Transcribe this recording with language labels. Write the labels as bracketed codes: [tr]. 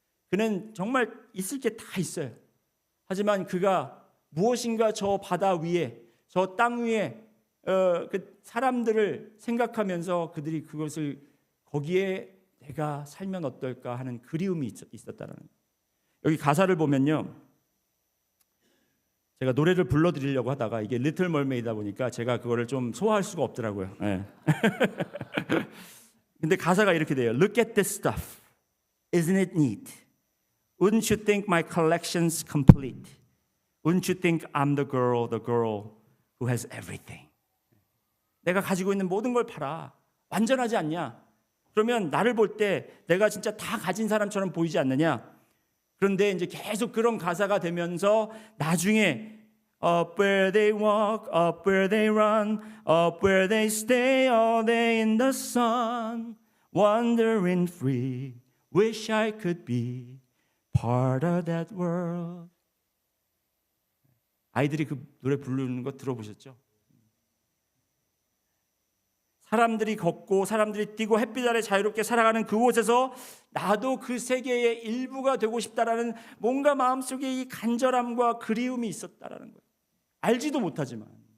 [ko] 그는 정말 있을 게 다 있어요. 하지만 그가 무엇인가 저 바다 위에, 저 땅 위에 그 사람들을 생각하면서 그들이 그것을 거기에 내가 살면 어떨까 하는 그리움이 있었다는 거예요. 여기 가사를 보면요, 제가 노래를 불러드리려고 하다가 이게 리틀 멀메이다 보니까 제가 그거를 좀 소화할 수가 없더라고요. 네. 근데 가사가 이렇게 돼요. [en] Look at this stuff. Isn't it neat? Wouldn't you think my collection's complete? Wouldn't you think I'm the girl who has everything? [ko] 내가 가지고 있는 모든 걸 팔아. 완전하지 않냐? 그러면 나를 볼 때 내가 진짜 다 가진 사람처럼 보이지 않느냐? 그런데 이제 계속 그런 가사가 되면서 나중에 [en] Up where they walk, up where they run, up where they stay all day in the sun, wandering free, wish I could be part of that world. [ko] 아이들이 그 노래 부르는 거 들어보셨죠? 사람들이 걷고 사람들이 뛰고 햇빛 아래 자유롭게 살아가는 그곳에서 나도 그 세계의 일부가 되고 싶다라는 뭔가 마음속에 이 간절함과 그리움이 있었다라는 거예요. 알지도 못하지만.